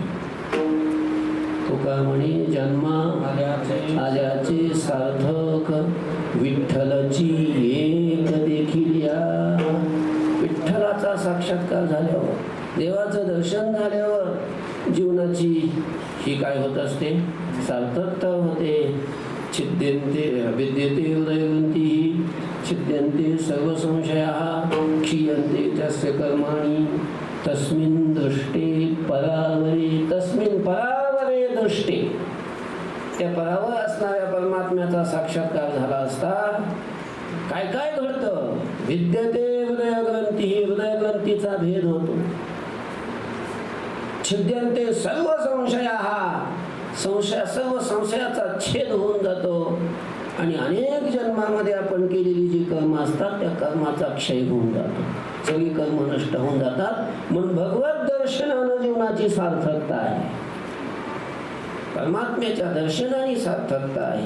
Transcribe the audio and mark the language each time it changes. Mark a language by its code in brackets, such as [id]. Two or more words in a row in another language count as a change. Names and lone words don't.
[mr] तुका म्हणे जन्मा आल्याचे सार्थक विठ्ठलची एक देखील या. विठ्ठलाचा साक्षात्कार झाल्यावर, देवाचं दर्शन झाल्यावर जीवनाची ही काय होत असते, सार्थकता होते. [sa] छिद्यन्ते विद्यते उदयवन्ती छिद्यन्ते सर्व संशयाः क्षीयन्ते तस्य कर्माणि तस्मिन् दृष्टे परावरे. तस्मिन् परावरे दृष्टे, [mr] त्या परावर असणाऱ्या परमात्म्याचा साक्षात्कार झाला असता काय काय घडतं. [sa] विद्यते हृदयग्रंथी, [mr] हृदयग्रंथीचा भेद होतो. [sa] छिद्यन्ते सर्व संशयाः, [mr] सर्व संशयाचा छेद होऊन जातो. आणि अनेक जन्मामध्ये आपण केलेली जी कर्म असतात त्या कर्माचा क्षय होऊन जातो. सगळी कर्म नष्ट होऊन जातात. म्हणून भगवत दर्शनानं जीवनाची सार्थकता आहे. परमात्म्याच्या दर्शनाने सार्थकता आहे.